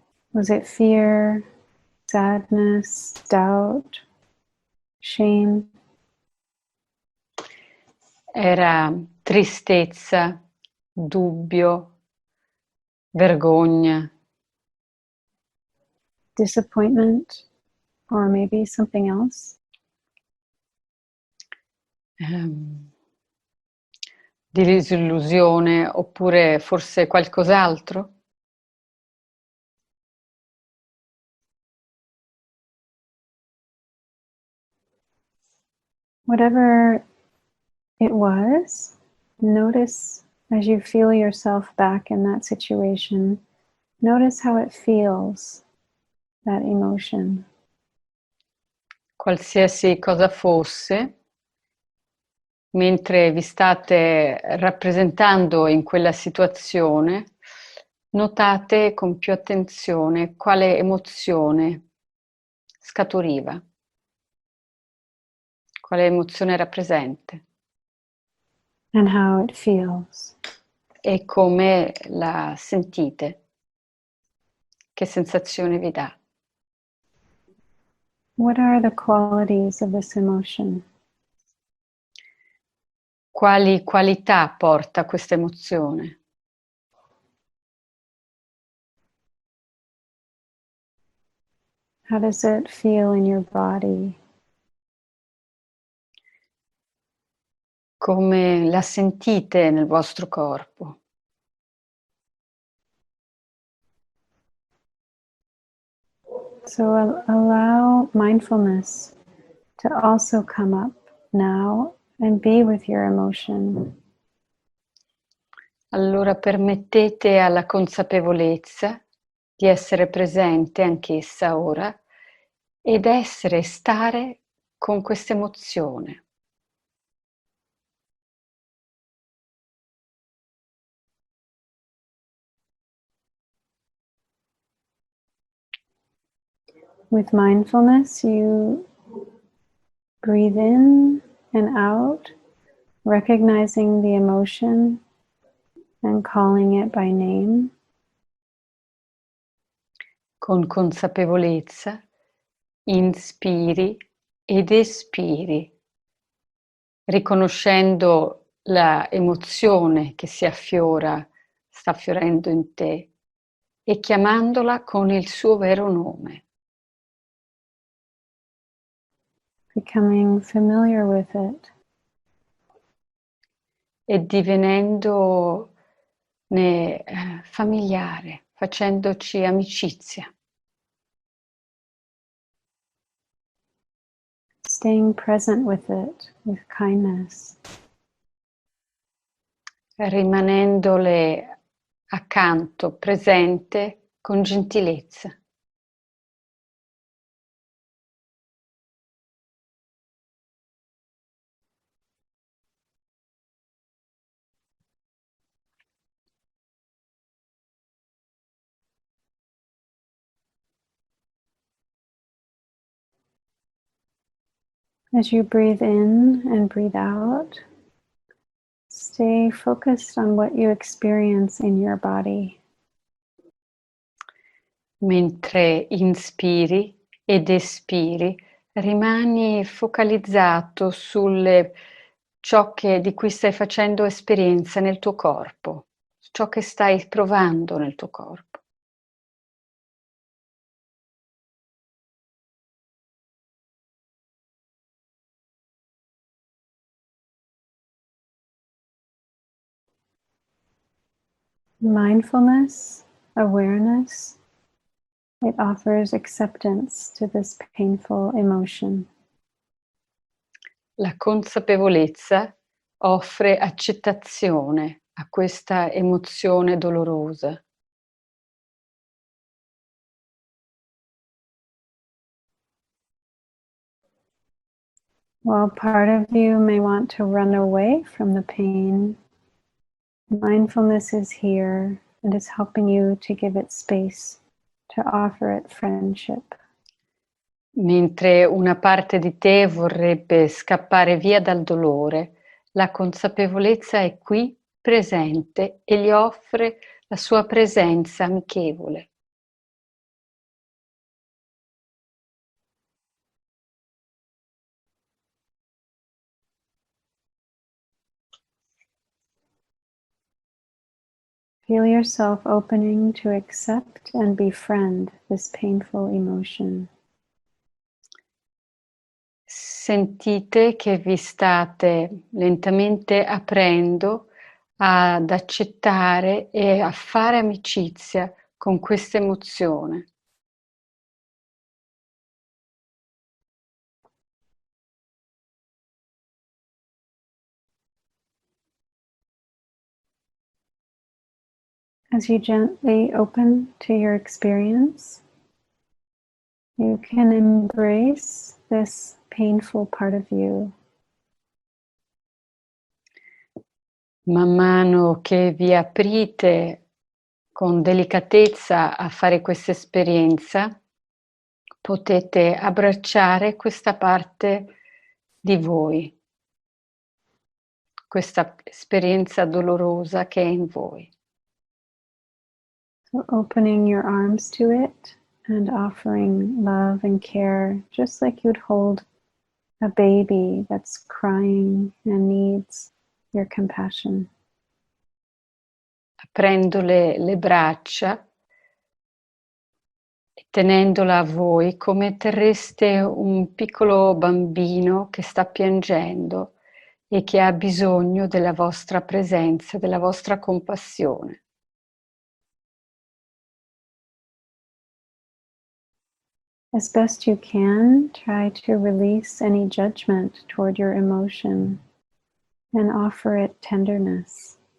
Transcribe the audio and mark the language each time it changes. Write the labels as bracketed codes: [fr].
[en] Was it fear, sadness, doubt, shame? [it] Era tristezza, dubbio, vergogna, [en] Disappointment, or maybe something else? [it] disillusione oppure forse qualcos'altro? [en] Whatever it was, notice as you feel yourself back in that situation, notice how it feels, that emotion. [it] Qualsiasi cosa fosse, mentre vi state rappresentando in quella situazione, notate con più attenzione quale emozione scaturiva, quale emozione era presente [en] And how it feels. [it] e come la sentite, che sensazione vi dà. [en] What are the qualities of this emotion? [it] Quali qualità porta questa emozione? [en] How does it feel in your body? [it] Come la sentite nel vostro corpo? [en] So allow mindfulness to also come up now and be with your emotion. [it] Allora permettete alla consapevolezza di essere presente anch'essa ora ed essere e stare con questa emozione. [en] With mindfulness, you breathe in and out, recognizing the emotion and calling it by name. [it] Con consapevolezza inspiri ed espiri, riconoscendo la emozione che si affiora, sta fiorendo in te e chiamandola con il suo vero nome. [en] Becoming familiar with it. [it] E divenendone familiare, facendoci amicizia. [en] Staying present with it with kindness. [it] Rimanendole accanto, presente, con gentilezza. [en] As you breathe in and breathe out, stay focused on what you experience in your body. [it] Mentre inspiri ed espiri, rimani focalizzato di cui stai facendo esperienza nel tuo corpo, ciò che stai provando nel tuo corpo. [en] Mindfulness, awareness It offers acceptance to this painful emotion. [it] La consapevolezza offre accettazione a questa emozione dolorosa. [en] While part of you may want to run away from the pain, mindfulness is here and is helping you to give it space, to offer it friendship. [it] Mentre una parte di te vorrebbe scappare via dal dolore, la consapevolezza è qui presente e gli offre la sua presenza amichevole. [en] Feel yourself opening to accept and befriend this painful emotion. [it] Sentite che vi state lentamente aprendo ad accettare e a fare amicizia con questa emozione. [en] As you gently open to your experience, you can embrace this painful part of you. [it] Man mano che vi aprite con delicatezza a fare questa esperienza, potete abbracciare questa parte di voi, questa esperienza dolorosa che è in voi. [en] So opening your arms to it and offering love and care, just like you'd hold a baby that's crying and needs your compassion. [it] Aprendo le braccia e tenendola a voi come terreste un piccolo bambino che sta piangendo e che ha bisogno della vostra presenza, della vostra compassione. [en] As best you can, try to release any judgment toward your emotion and offer it tenderness.